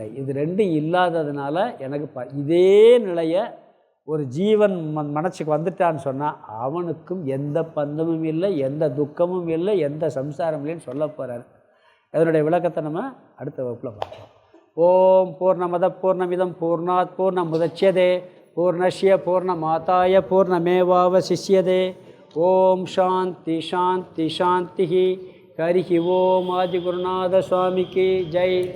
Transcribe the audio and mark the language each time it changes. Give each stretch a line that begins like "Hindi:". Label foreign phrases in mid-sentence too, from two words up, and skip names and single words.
Tamil: இது 2 இல்லாததுனால எனக்கு இதே நிலையை ஒரு ஜீவன் மனசுக்கு வந்துட்டான்னு சொன்னால் அவனுக்கும் எந்த பந்தமும் இல்லை, எந்த துக்கமும் இல்லை, எந்த சம்சாரம் இல்லைன்னு சொல்ல போகிறார். அதனுடைய விளக்கத்தை நம்ம அடுத்த வகுப்பில் பார்க்கலாம்.
Sanskrit: ॐ पूर्णमदः पूर्णमिदं पूर्णात् पूर्णमुदच्यते पूर्णस्य पूर्णमादाय पूर्णमेवावशिष्यते. ॐ शान्तिः शान्तिः शान्तिः. हरिः ॐ.
Tamil: ஆதிகுருநாத சுவாமிக்கு ஜெய்.